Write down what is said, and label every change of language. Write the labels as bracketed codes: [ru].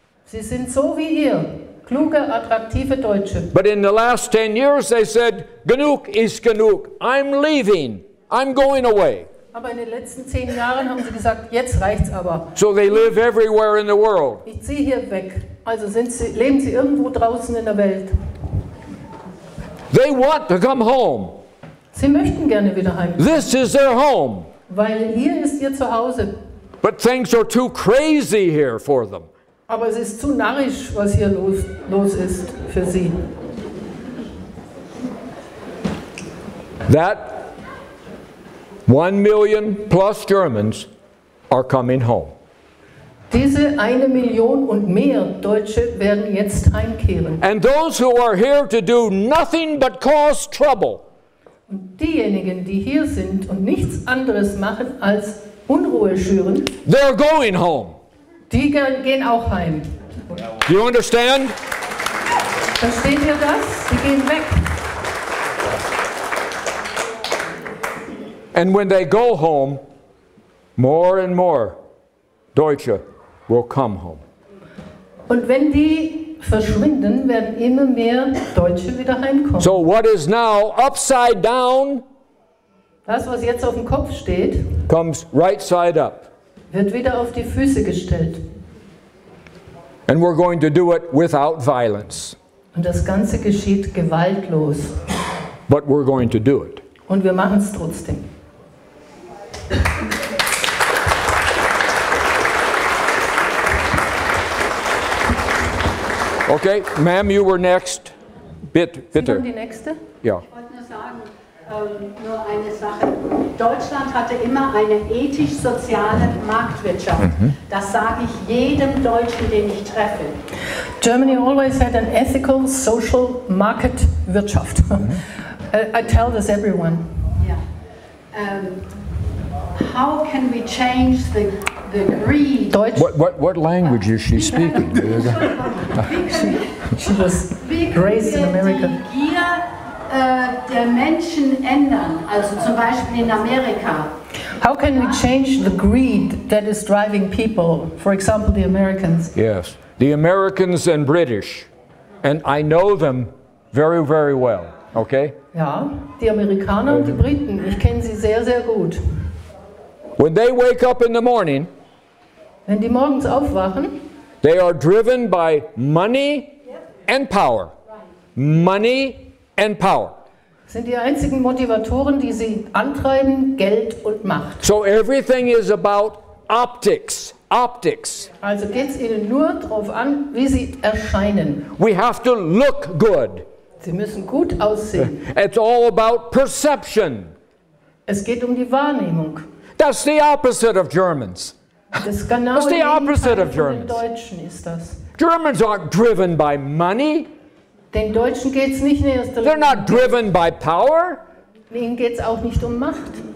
[de] Sie sind so wie ihr, kluge, attraktive Deutsche. [en] But in the last 10 years they said, [de] genug ist genug. [en] I'm leaving. I'm going away. [de] Aber in den letzten 10 Jahren haben sie gesagt, jetzt reicht's aber. [en] So they live everywhere in the world. [de] Ich ziehe hier weg. Also leben sie irgendwo draußen in der Welt. [en] They want to come home. [de] Sie möchten gerne wieder heim. [en] This is their home. [de] Weil hier ist ihr Zuhause. [en] But things are too crazy here for them. [de] Aber es ist zu narrisch, was hier los ist für sie. [en] That 1 million plus Germans are coming home. [de] Diese 1 Million und mehr Deutsche werden jetzt heimkehren. [en] And those who are here to do nothing but cause trouble. [de] Und diejenigen, die hier sind und nichts anderes machen als Unruhe schüren, [en] they're going home. [de] die gehen auch heim. [en] Do you understand? [de] Versteht ihr das? Die gehen weg. [en] And when they go home, more and more Deutsche will come home. [de] Und wenn die verschwinden, werden immer mehr Deutsche wieder heimkommen. [en] So what is now upside down [de] Das, was jetzt auf dem Kopf steht, [en] comes right side up. [de] wird wieder auf die Füße gestellt. [en] And we're going to do it without violence. [de] Und das Ganze geschieht gewaltlos. [en] But we're going to do it. [de] Und wir machen es trotzdem. [en] Okay, ma'am, you were next. Bitte. [de] Sie kommen die nächste? Ja. Ich wollte nur sagen, nur eine Sache. Deutschland hatte immer eine ethisch-soziale Marktwirtschaft. Das sage ich jedem Deutschen, den ich treffe. [en] Germany always had an ethical, social market Wirtschaft. I tell this everyone. Yeah. How can we change the greed? [de] Deutsch. [en] What language is she speaking? She was raised in America. [de] Die Gier der Menschen ändern, also zum Beispiel in Amerika. [en] How can we change the greed that is driving people? For example, the Americans. Yes, the Americans and British, and I know them very, very well. Okay. [de] Ja, die Amerikaner und die Briten. Ich kenne sie sehr, sehr gut. [en] When they wake up in the morning, [de] Wenn die morgens aufwachen, [en] they are driven by money and power. Money and power. [de] sind die einzigen Motivatoren, die sie antreiben, Geld und Macht. [en] So everything is about optics. Optics. [de] Also geht es ihnen nur darauf an, wie sie erscheinen. [en] We have to look good. [de] Sie müssen gut aussehen. [en] It's all about perception. [de] Es geht um die Wahrnehmung. [en] That's the opposite of Germans. [de] Das genaue [en] That's the opposite [de] Gegenteil [en] of [de] von den [en] Germans. [de] Deutschen ist das. [en] Germans aren't driven by money. [de] Den Deutschen geht es nicht in erster [en] They're [de] Linie. [en] not driven by power. [de] Ihnen geht es auch nicht um Macht.